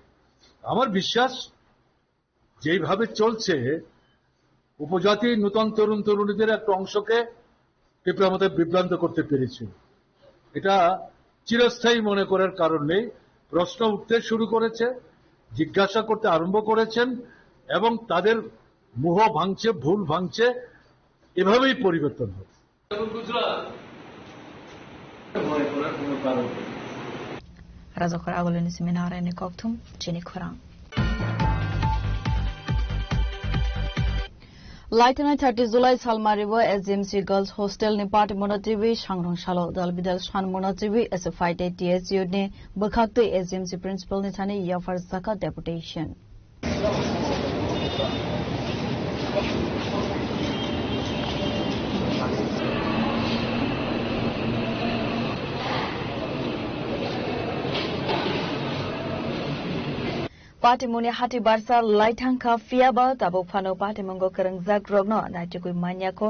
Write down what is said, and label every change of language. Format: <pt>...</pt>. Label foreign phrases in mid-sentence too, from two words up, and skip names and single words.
<bn>আমার বিশ্বাস যেইভাবে চলছে উপজাতি নূতন তরুণ তরুণীদের একটা অংশকে ত্রিপুরা আমাদের বিভ্রান্ত করতে পেরেছে। এটা চিরস্থায়ী মনে করার কারণ নেই, প্রশ্ন উঠতে শুরু করেছে, জিজ্ঞাসা করতে আরম্ভ করেছেন এবং তাদের মোহ ভাঙছে, ভুল ভাঙছে, এভাবেই পরিবর্তন হবে।</bn> <trp>Razakor agolini seminare ni koktum chini khorang. Laitana 30 July Salmaribo SMC Girls Hostel ni party monativi Shangrong Shalo dal bidal shan monativi</trp> <en>as a fight at</en> <trp>TSU ni bakhakte SMC principal ni thani yafar zaka deputation. Party muni hati barsa laithangka fiaba tabuk phano party mongo kerengjak rogno naitugui manyako</trp>